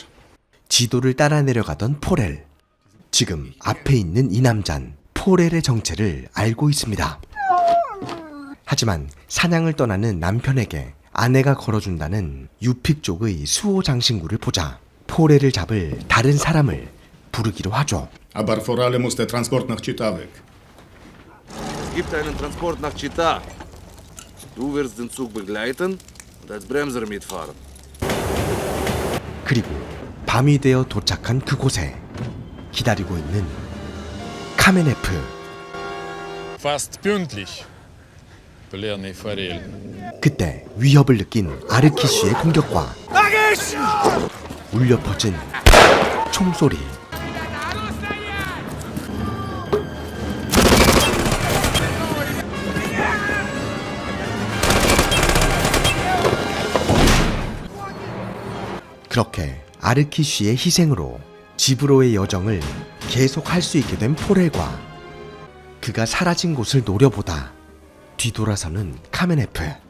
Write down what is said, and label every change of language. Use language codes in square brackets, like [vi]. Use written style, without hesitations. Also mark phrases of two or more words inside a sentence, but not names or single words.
[ko] 지도를 따라 내려가던 포렐. 지금 앞에 있는 이 남잔 포렐의 정체를 알고 있습니다. 하지만 사냥을 떠나는 남편에게 아내가 걸어준다는 유픽 쪽의 수호 장신구를 보자 포렐을 잡을 다른 사람을 부르기로 하죠. [de] Aber vor allem muss der Transport nach Chita weg. Es gibt einen Transport nach Chita. Du wirst den Zug begleiten und als Bremser mitfahren. [ko] 그리고 밤이 되어 도착한 그곳에 기다리고 있는 카메네프. [de] Fast pünktlich. Blerny Forel. [ko] 그때 위협을 느낀 아르키슈의 공격과 울려 퍼진 총소리. 그렇게 아르키슈의 희생으로 집으로의 여정을 계속할 수 있게 된 포렐과 그가 사라진 곳을 노려보다 뒤돌아서는 카메네프.